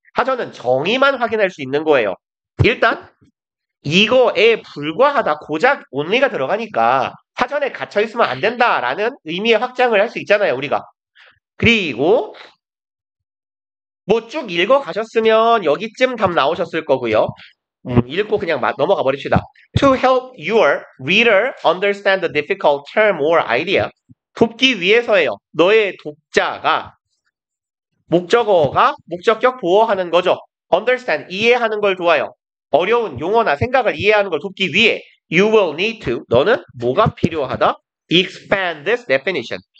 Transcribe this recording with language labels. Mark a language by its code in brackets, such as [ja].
[ko] 사전은 정의만 확인할 수 있는 거예요. 일단 이거에 불과하다, 고작 only가 들어가니까 사전에 갇혀있으면 안 된다라는 의미의 확장을 할 수 있잖아요, 우리가. 그리고 뭐 쭉 읽어가셨으면 여기쯤 답 나오셨을 거고요. 읽고 그냥 넘어가 버립시다. [en] To help your reader understand the difficult term or idea. [ko] 돕기 위해서예요. 너의 독자가 목적격 보호하는 거죠. understand, 이해하는 걸 도와요. 어려운 용어나 생각을 이해하는 걸 돕기 위해 [en] you will need to, [ko] 너는 뭐가 필요하다? [en] expand this definition.